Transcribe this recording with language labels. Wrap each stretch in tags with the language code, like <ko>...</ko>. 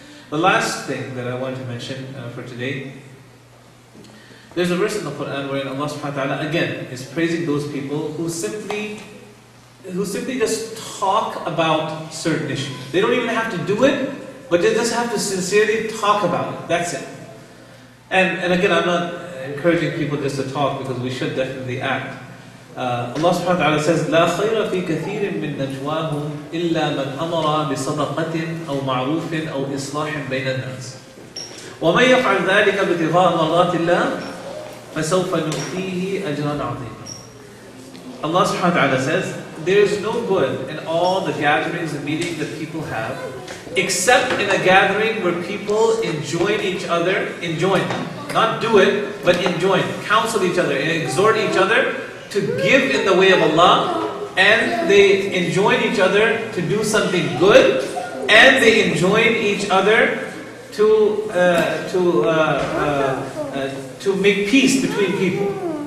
<en>The last thing that I want to mention for today, there's a verse in the Quran wherein Allah subhanahu wa ta'ala again is praising those people who simply just talk about certain issues. They don't even have to do it, but they just have to sincerely talk about it. That's it. And again, I'm not encouraging people just to talk, because we should definitely act. Allah subhanahu wa ta'ala says,</en> <ar>لا خير في كثير من نجواهم إلا من أمر بصدقة أو معروف أو إصلاح بين الناس ومن يفعل ذلك ابتغاء مرضات الله فسوف نؤتيه أجرا عظيما.</ar> <en>Allah subhanahu wa ta'ala says, there is no good in all the gatherings and meetings that people have, except in a gathering where people enjoin each other, not do it, but enjoin, counsel each other, and exhort each other to give in the way of Allah, and they enjoin each other to do something good, and they enjoin each other to make peace between people.</en>